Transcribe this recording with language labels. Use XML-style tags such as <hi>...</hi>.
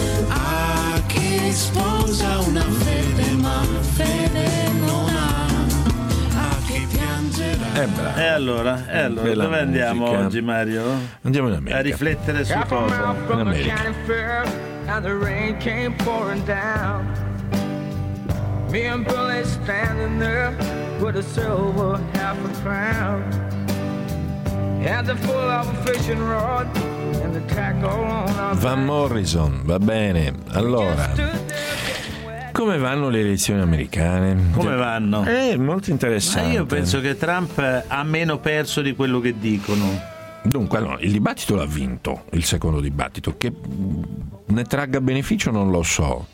<it>A chi sposa una fede, ma fede non ha, a chi piangerà. E allora, allora dove andiamo musica oggi, Mario? Andiamo in America. A riflettere su cosa? In America.</it> <en>And the rain came pouring down. Me and Billy standing there with a silver half a crown. Had the full of fishing rod and the tackle on our back.</en> <it>Van Morrison, va bene. Allora, come vanno le elezioni americane? Come vanno? È molto interessante. Ma io penso che Trump ha meno perso di quello che dicono. Dunque, allora, il dibattito l'ha vinto, il secondo dibattito. Che ne tragga beneficio non lo so.</it>